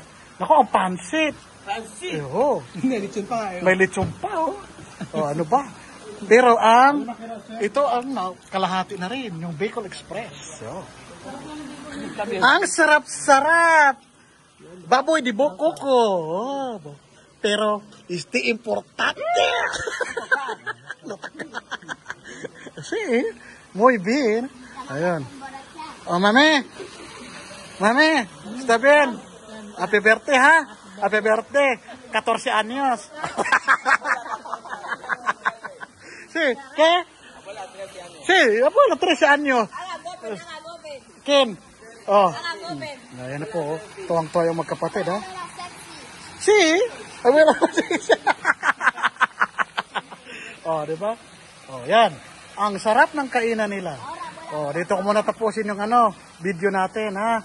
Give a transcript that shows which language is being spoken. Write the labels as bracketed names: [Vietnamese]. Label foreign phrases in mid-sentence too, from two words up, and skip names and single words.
[Filipino] Naku, ang pansit. Pansit. May lechon pa, ano ba? Pero ito ang kalahati na rin, yung Bicol Express. Ang sarap-sarap. Baboy di bokoko. Pero, importante. [Spanish] Sí, muy bien. Ayun. Mami, está bien. [English] Happy birthday, ha? Happy birthday. 14 años. [Spanish] Sí, ¿qué? Sí, abuela, 13 años. ¿Quién? Oh. [Filipino] Ayan na po. Tuwang-tuwa yung magkapatid, ha? See? Ay, wala ko oh, di ba? Oh, yan. Ang sarap ng kainan nila. Oh, dito ko muna tapusin yung video natin, ha?